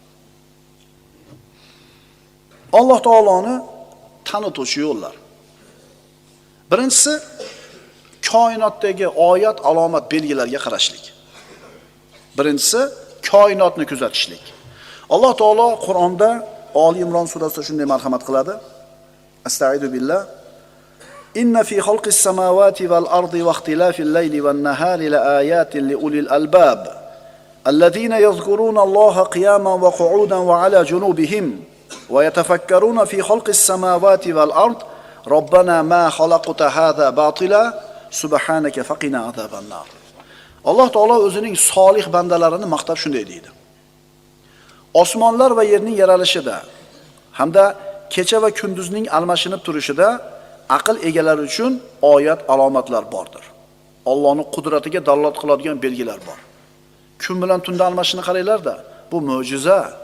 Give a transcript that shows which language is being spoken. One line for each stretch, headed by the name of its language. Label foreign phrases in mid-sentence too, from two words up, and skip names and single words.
Uzbek: Alloh taoloni tanituvchi yo'llar. Birinchisi koinotdagi oyat, alomat, belgilarga qarashlik. Birinchisi koinotni kuzatishlik. Alloh taolo Qur'onda Oli Imron surasida shunday marhamat qiladi.
Arabic: أستغفر الله. إن في خلق السماوات والأرض واختلاف الليل والنهار لآيات لأولي الألباب. الذين يذكرون الله قياما وقعودا وعلى جنوبهم ويتفكرون في خلق السماوات والأرض. ربنا ما خلقت هذا باطلا سبحانك فقنا عذاب النار.
Uzbek: Alloh taolo o'zining solih bandalarini maqtab shunday deydi. Osmonlar va yerning yaralishida hamda kecha va kunduzning almashinib turishida aql egalari uchun oyat, alomatlar bordir. Allohning qudratiga dalolat qiladigan belgilar bor. Kun bilan tunda almashini qaranglar-da, bu mo'jiza.